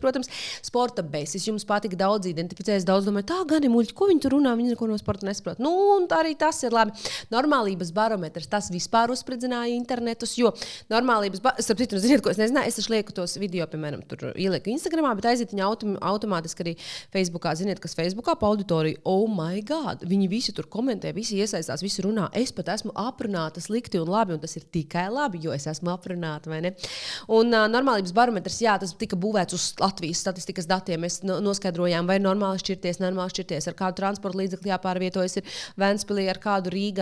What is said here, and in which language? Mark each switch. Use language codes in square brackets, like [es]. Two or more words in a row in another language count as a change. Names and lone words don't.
[lv] Protams, sporta besis jums patika, daudz identificēs, daudz domāju, tā gan ir muļķi, ko viņi tur runā, viņi neko no sporta nesaprot. Nu, un arī tas ir labi. Normālības barometrs, tas vispār uzspridzināja internetus, jo normālības starp citu, ziniet, ko es nezināju, es taču lieku tos video, piemēram, tur ielieku Instagramā, bet aiziet viņa automātiski arī Facebookā. Ziniet, kas Facebookā pa auditoriju, [en] oh my god, [lv] viņi visi tur komentē, visi iesaistās, visi runā. Es pat esmu aprunāta slikti un labi, un tas ir tikai labi, jo es esmu aprunāta, vai ne? Un normālības barometrs, jā, tas tika būvēts uz Latvijas statistikas datiem. Mēs noskaidrojām, vai normāli šķirties, ar kādu transporta līdzekli jāpārvietojas ir Ventspilī, ar kādu Rīgā.